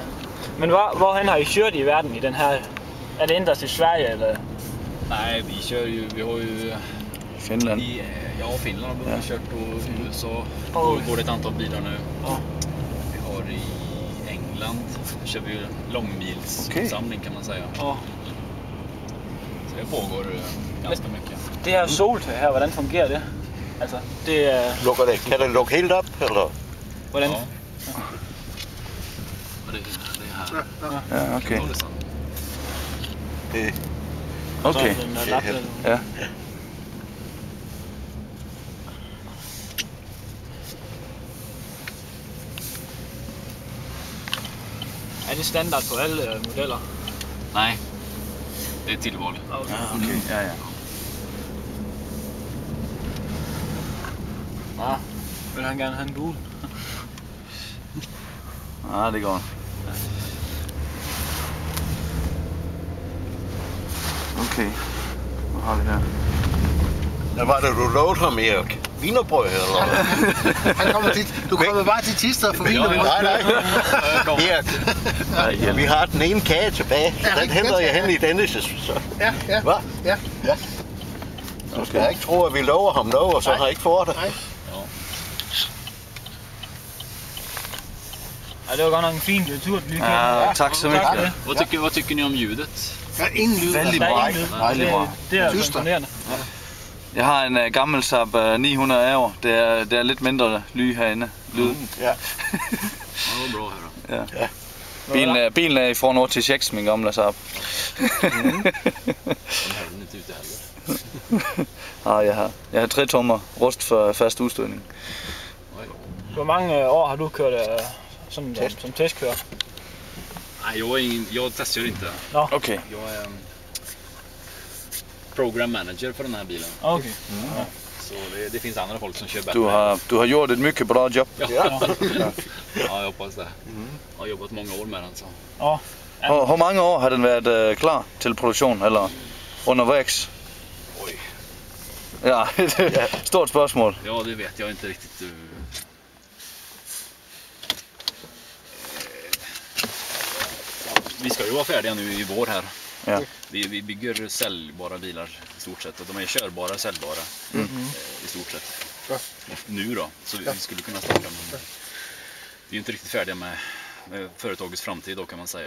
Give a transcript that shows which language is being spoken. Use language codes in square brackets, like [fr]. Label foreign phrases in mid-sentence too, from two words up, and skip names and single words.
[da] Men hvorhen har I kørt i verden i den her? [sv] Er det endast i Sverige eller? Nej, vi har ju Finland. i Finland har vi kört och USA. Och går det ett antal bilar nu. Ja. Vi kör vi långmilssamling kan man säga. Ja. Så det pågår ganska mycket. [da] Det her soltag her, hvordan fungerer det? Altså, det er... Lukker det? Kan det lukke helt op, eller? Hvordan? [sv] Ja. Och det här. Ja, okay. Håller sådan. Det, Okay. [da] Så er den lap, eller? Ja. Er det standard på alle modeller? [sv] Nej, det är ett tillval. Okay. Okay. Ja, ja. [da] Nå, vil han gerne have en gul? Ja, det går. Okay. Hvad har vi her? hvad var det, du lovede ham, Erik? Wienerbrød, eller? Han kommer tit. Du kommer bare til Thisted for vin. Nej. Erik, vi har den ene kage tilbage. Den henter jeg hen i Dennis'. Så. Ja. Hvad? Ja. Du skal ikke tro, at vi lover ham noget, og så har ikke fået det. Nej. Ja, det var godt nok en fin tur, du lige kan. Ja, tak [sv] så mycket. Vad tycker ni om ljudet? [da] Der er ingen lyd. Vældig Der er bra. ingen lyd. Vældig bra. Det er [sv] Tyster. [da] imponerende. Jeg har en gammel Saab 900 år. Det er lidt mindre ly herinde. Lyd. Ja. [sv] Ja, det var bra här då. Ja. [da] Bilen er i från 86, min gamle Saab. [sv] Den här är inte ute heller. [da] Ja, jeg har 3 tommer rust for fast udstødning. Hvor mange år har du kørt som testkører? [sv] Nej, jag testar ju inte. Okay. Jag är [en] program manager [sv] på den här bilen. Okay. Så det finns andra folk som kör bättre. [da] Du har gjort et [sv] mycket bra [da] job. [sv] Ja, jag hoppas det. Jag har jobbat många år med den. Så. Ja. [da] Hvor mange år har den været klar til produktion, eller undervejs? Oj. Ja, stort spørgsmål. [sv] Ja, det vet jag inte riktigt. Vi ska ju vara färdiga nu i vår här. Ja. Vi bygger säljbara bilar i stort sett. Och de är körbara, säljbara i stort sett. Nu då, så vi skulle kunna starta. Men vi är inte riktigt färdiga med företagets framtid då kan man säga.